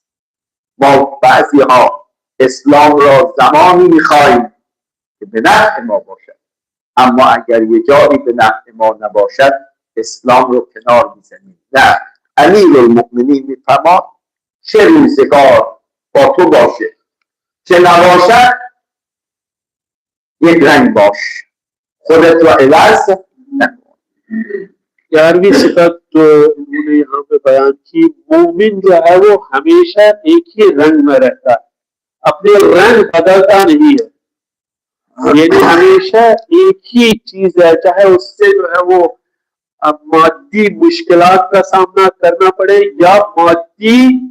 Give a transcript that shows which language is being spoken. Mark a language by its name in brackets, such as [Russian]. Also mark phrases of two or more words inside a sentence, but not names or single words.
[Persian] ما بعضی ها اسلام را زمانی میخوایم که به نفع ما باشد، اما اگر یه جایی به نفع ما نباشد اسلام رو کنار میزنیم. نه، امیرالمؤمنین میفرماد چه روزگار با تو باشه چه نباشد یک رنگ باش، خودت را عوض نکن. [Urdu] 11ویں صفت جو انہوں نے یہاں پہ بیان کی، مومن جو ہے وہ ہمیشہ ایک ہی رنگ میں رہتا ہے، اپنے رنگ بدلتا نہیں ہے، یعنی ہمیشہ ایک ہی چیز ہے، چاہے اس سے جو ہے وہ مادی مشکلات کا سامنا کرنا پڑے یا مادی